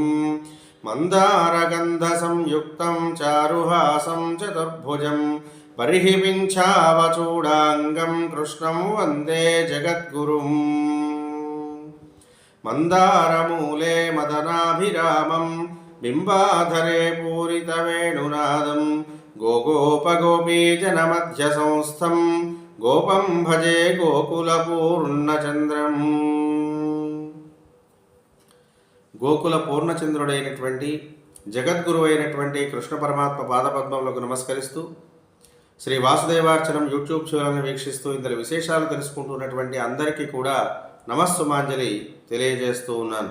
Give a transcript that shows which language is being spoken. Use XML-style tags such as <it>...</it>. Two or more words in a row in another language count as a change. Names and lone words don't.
<sa>मन्दारगन्धसंयुक्तं चारुहासं चतुर्भुजं बर्हिपिञ्छावचूडाङ्गं कृष्णं वन्दे जगद्गुरुम्। मन्दारमूले मदनाभिरामं बिम्बाधरे पूरितवेणुनादं गोगोपगोपीजनमध्यसंस्थं गोपं भजे</sa> <te>గోకుల పూర్ణచంద్రుడైనటువంటి జగద్గురు అయినటువంటి కృష్ణ పరమాత్మ పాదపద్మములకు నమస్కరిస్తూ శ్రీ వాసుదేవార్చనం యూట్యూబ్ ఛానల్ని వీక్షిస్తూ ఇందులో విశేషాలు తెలుసుకుంటున్నటువంటి అందరికీ కూడా నమస్సుమాంజలి తెలియజేస్తూ ఉన్నాను.</te>